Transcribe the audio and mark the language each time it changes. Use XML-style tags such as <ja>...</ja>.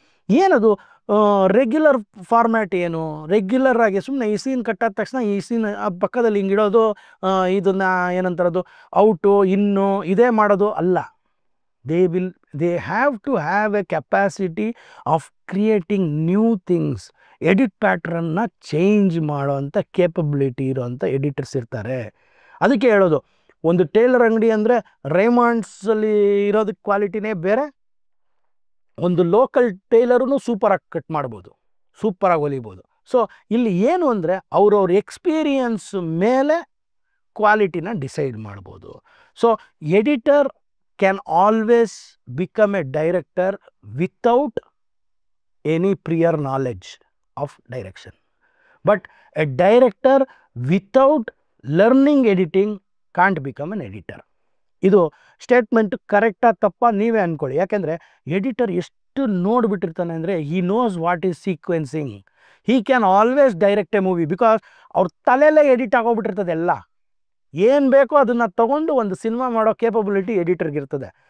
<kn>ಏನದು regular format, ಏನು regular ಆಗಿ ಸುಮ್ಮನೆ ಈ ಸೀನ್ ಕಟ್ಟಾದ ತಕ್ಷಣ ಈ ಸೀನ್ ಪಕ್ಕದಲ್ಲಿ ಹಿಂಗಿಡೋದು, ಇದನ್ನು ಏನಂತಾರದು ಔಟು ಇನ್ನು ಇದೇ ಮಾಡೋದು ಅಲ್ಲ.</kn> <en>they have to have a capacity of creating new things.</en> <kn>Edit ಪ್ಯಾಟ್ರನ್ನ change ಮಾಡೋವಂಥ ಕೇಪಬಿಲಿಟಿ ಇರೋವಂಥ ಎಡಿಟರ್ಸ್ ಇರ್ತಾರೆ. ಅದಕ್ಕೆ ಹೇಳೋದು, ಒಂದು ಟೇಲರ್ ಅಂಗಡಿ ಅಂದರೆ ರೇಮಾಂಡ್ಸಲ್ಲಿ ಇರೋದಕ್ಕೆ ಕ್ವಾಲಿಟಿನೇ ಬೇರೆ, ಒಂದು ಲೋಕಲ್ ಟೇಲರೂ ಸೂಪರಾಗಿ ಕಟ್ ಮಾಡ್ಬೋದು, ಸೂಪರಾಗಿ ಹೊಲಿಬೋದು. ಸೊ ಇಲ್ಲಿ ಏನು ಅಂದರೆ, ಅವ್ರವ್ರ ಎಕ್ಸ್ಪೀರಿಯನ್ಸ್ ಮೇಲೆ ಕ್ವಾಲಿಟಿನ ಡಿಸೈಡ್ ಮಾಡ್ಬೋದು.</kn> <en>So editor can always become a director without any prior knowledge of direction. But a director without learning editing can't become an editor.</en> <kn>ಇದು ಸ್ಟೇಟ್ಮೆಂಟ್ ಕರೆಕ್ಟಾ ತಪ್ಪಾ ನೀವೇ ಅಂದ್ಕೊಳ್ಳಿ. ಯಾಕೆಂದರೆ ಎಡಿಟರ್ ಎಷ್ಟು ನೋಡಿಬಿಟ್ಟಿರ್ತಾನೆ ಅಂದರೆ,</kn> <en>He knows what is sequencing. He can always direct a movie, because</en> <kn>ಅವ್ರ ತಲೆಯಲ್ಲೇ edit ಆಗೋಗ್ಬಿಟ್ಟಿರ್ತದೆ ಎಲ್ಲ. ಏನು ಬೇಕೋ ಅದನ್ನು ತಗೊಂಡು ಒಂದು ಸಿನಿಮಾ ಮಾಡೋ ಕೇಪಬಿಲಿಟಿ ಎಡಿಟರ್ಗಿರ್ತದೆ.</kn>